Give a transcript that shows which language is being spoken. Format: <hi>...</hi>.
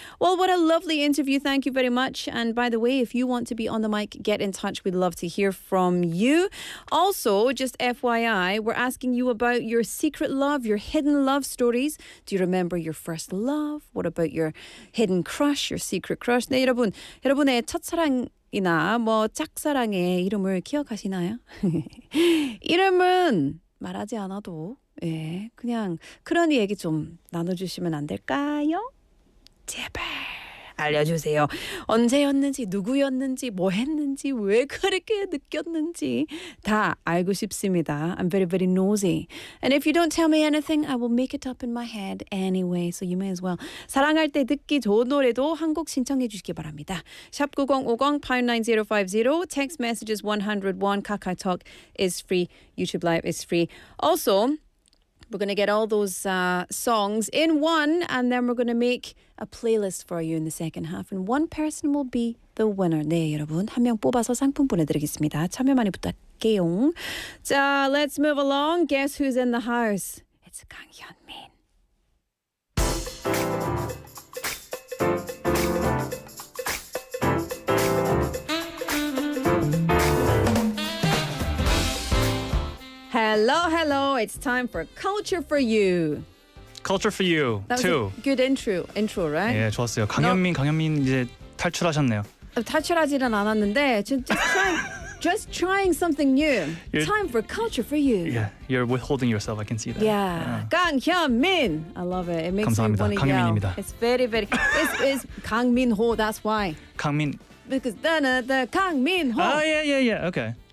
<en>Well, what a lovely interview. Thank you very much. And by the way, if you want to be on the mic, get in touch. We'd love to hear from you. Also, just FYI, we're asking you about your secret love, your hidden love stories. Do you remember your first love? What about your hidden crush, your secret crush?</en> <ko>네, 여러분의 첫사랑 이나 뭐 짝사랑의 이름을 기억하시나요? 이름은 말하지 않아도 그냥 그런 얘기 좀 나눠주시면 안 될까요? 제발 알려주세요. 언제였는지, 누구였는지, 뭐 했는지, 왜 그렇게 느꼈는지 다 알고 싶습니다.</ko> <en>I'm very, very nosy. And if you don't tell me anything, I will make it up in my head anyway. So you may as well.</en> <ko>사랑할 때 듣기 좋은 노래도 한 곡 신청해 주시기 바랍니다.</ko> <en>샵 9050 59050 text messages 101 KakaoTalk is free. YouTube Live is free. Also, we're going to get all those songs in one, and then we're going to make a playlist for you in the second half. And one person will be the winner.</en> <ko>네, 여러분. 한 명 뽑아서 상품 보내드리겠습니다. 참여 많이 부탁해요. 자,</ko> <en>let's move along. Guess who's in the house? It's 강현민. Hello, hello. It's time for Culture for You. Culture for You That was too. a good intro, right?</en> <ko>예, 좋았어요. 강현민 이제 탈출하셨네요. 탈출하지는 않았는데</ko> <en>just just trying something new. Time for culture for you. Yeah, you're withholding yourself. I can see that. Yeah. 강현민. I love it. It makes</en> <ko>감사합니다.</ko> <en>me want to yell.</en> <ko>강민입니다.</ko> <en>It's very, very. It's 강민호. That's why.</en> <ko>강민.</ko> <en>Because the 강민호. Oh yeah. Okay.</en>